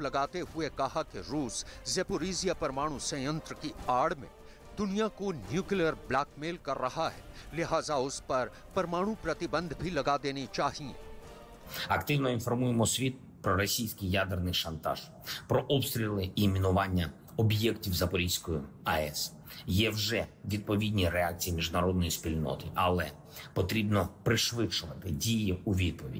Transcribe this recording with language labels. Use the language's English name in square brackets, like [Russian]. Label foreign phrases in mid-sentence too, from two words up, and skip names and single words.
[Hindi] लगाते हुए कहा कि रूस ज़ेपोरिजिया परमाणु संयंत्र की आड़ में दुनिया को [English] nuclear blackmail [Hindi] कर रहा है, लिहाजा उस पर परमाणु प्रतिबंध भी लगा देने चाहिए। [Ukrainian] Активно інформуємо світ про російський ядерний шантаж, про обстріли і мінування об'єктів Запорізької АЕС. Є вже відповідні реакції міжнародної спільноти, але потрібно пришвидшувати дії у відповідь.